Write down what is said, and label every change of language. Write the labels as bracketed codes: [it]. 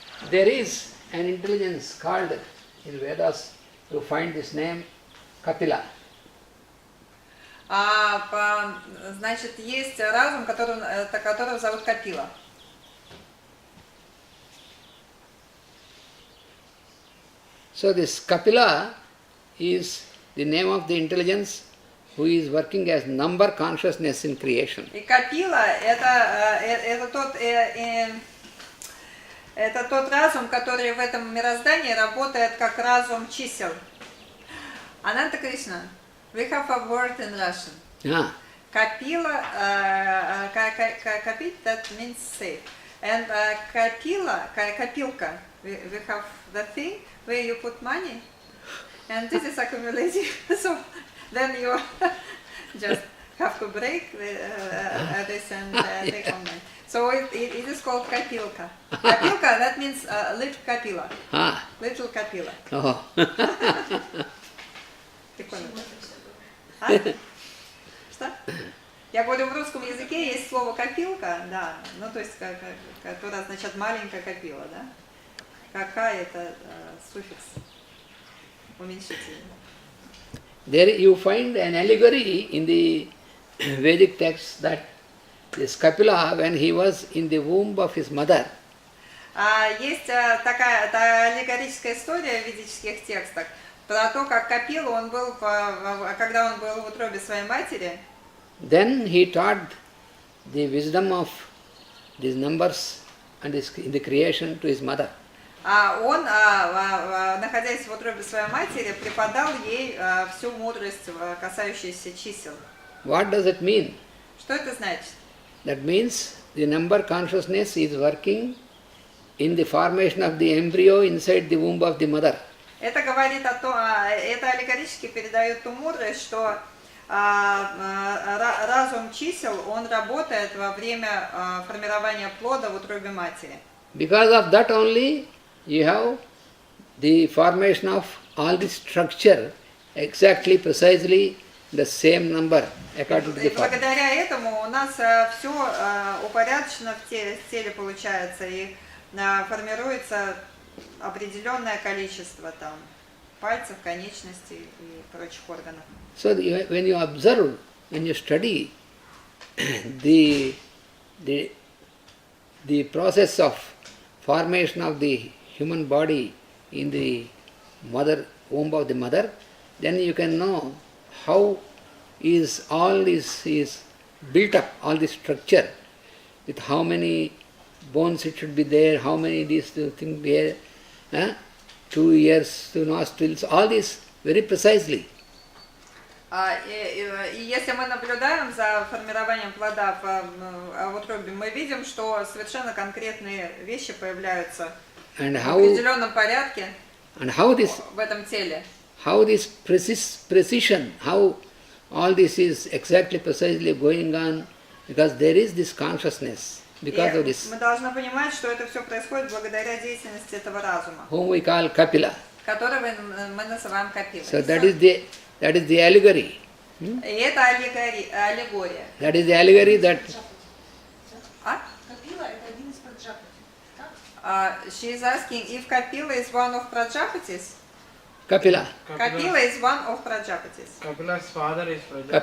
[en] There is an intelligence called in Vedas, you find this name Kapila. [ru] Значит, есть разум, которого зовут Капила. [en] So this Kapila is the name of the intelligence who is working as number consciousness in creation. [ru] И Капила это тот разум, который в этом мироздании работает как разум чисел. [en] Ананта Кришна, we have a word in Russian. Kapila, kapit, that means safe. And Kapila, kapilka, we have the thing where you put money, and this is accumulating. So then you just have to break this and take on money. So it is called kapilka. Kapilka, that means little kapila. Little kapila. Oh. [ru] Что? Я говорю, в русском языке есть слово копилка, да, ну то есть, которое означает маленькая копила, да? Какая это суффикс уменьшительный. [en] There you find an allegory in the Vedic text that this Kapila, when he was in the womb of his mother, [ru] есть такая аллегорическая история в ведических текстах про то, как Капилу он был, когда он был в утробе своей матери. [en] Then he taught the wisdom of these numbers and in the creation to his mother. [ru] Он, находясь в утробе своей матери, преподал ей всю мудрость, касающуюся чисел. [en] What does it mean? [ru] Что это значит? [en] That means the number consciousness is working in the formation of the embryo inside the womb of the mother. [ru] Это говорит о том, это аллегорически передает ту мудрость, что разум чисел, он работает во время формирования плода в утробе матери. [en] Because of that only you have the formation of all the structure exactly, precisely the same number according to the formula. [ru] Благодаря этому у нас все упорядочено в теле получается и формируется определенное количество там пальцев, конечностей и прочих органов. [en] So when you observe, when you study the process of formation of the human body in the womb of the mother, then you can know how is all this is built up, all this structure, with how many bones it should be there, how many these things there, 2 ears, 2 nostrils, all this very precisely. [ru] И если мы наблюдаем за формированием плода в утробе, мы видим, что совершенно конкретные вещи появляются в определенном порядке в этом теле. [en] How this precision, how all this is exactly precisely going on, because there is this consciousness, because of this. [ru] Мы должны понимать, что это все происходит благодаря деятельности этого разума, [en] whom we call Kapila. [ru] Которого мы называем Капилой. [en] So that is the allegory. [ru] И это аллегория. [en] That is the allegory that. [ru] Капила это один из Праджапати. [en] She is asking if Kapila is one of Prajapatis. Kapila. Kapila is one of Prajapatis. Kapila's father is Prajapati.